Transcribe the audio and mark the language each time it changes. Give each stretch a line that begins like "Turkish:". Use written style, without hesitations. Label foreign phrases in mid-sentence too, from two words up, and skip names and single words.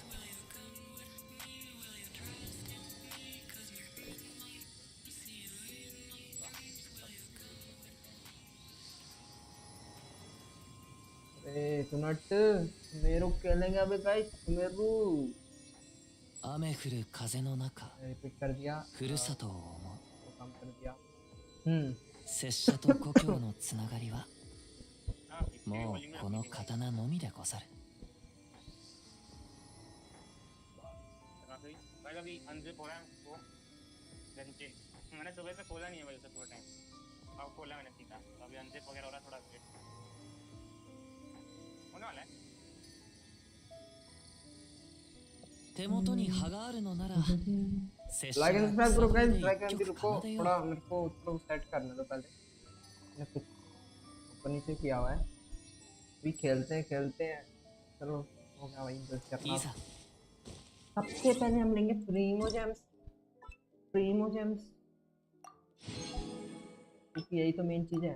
Hindi: सुनट सुमेरु खेलेंगे अभी गाइस। सुमेरु
Japanese: 雨降る風の中
Hindi: रिपीट कर दिया,
Japanese: ふるさとを思う
Hindi: काम कर दिया।
Japanese: 拙者と故郷のつながりはもうこの刀のみでござる。
Hindi: भाई अभी अनजिप हो रहा है वो गेंशिन। मैंने सुबह से खोला नहीं है भाई उसे थोड़ा टाइम, अब खोला मैंने सीधा। तो अभी अनजिप वगैरह हो रहा है, थोड़ा वेट होने वाला है।
Japanese: 手元に葉があるのなら拙者
English: like and
Japanese: が
Hindi: सब्सक्राइब करो गाइस।
Japanese: 草で
English: like and
Japanese: 一
Hindi: भी
Japanese: 曲
Hindi: रुको,
Japanese: 奏でよ
Hindi: थोड़ा मेरे को उसको सेट करने दो पहले। मैंने कुछ ऊपर नीचे किया हुआ है, अभी खेलते हैं चलो हो गया भाई। इंजॉय करना।
Japanese: いざ
Hindi: सबसे पहले हम लेंगे प्रीमो जेम्स क्योंकि यही तो मेन चीज है।